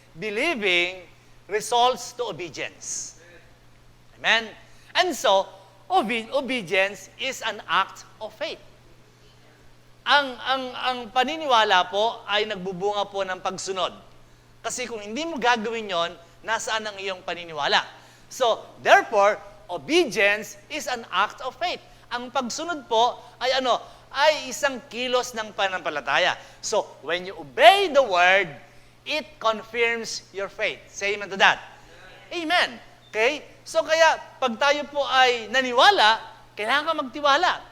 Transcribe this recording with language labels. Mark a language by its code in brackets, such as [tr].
[en] Believing results to obedience. Amen? And so, obedience is an act of faith. [tl] Ang paniniwala po ay nagbubunga po ng pagsunod. Kasi kung hindi mo gagawin yon, nasaan ang iyong paniniwala? [en] So, therefore, obedience is an act of faith. [tl] Ang pagsunod po ay ay isang kilos ng pananampalataya. [en] So, when you obey the word, it confirms your faith. Say amen to that. Amen. Okay? [tl] So, kaya pag tayo po ay naniwala, kailangan ka magtiwala.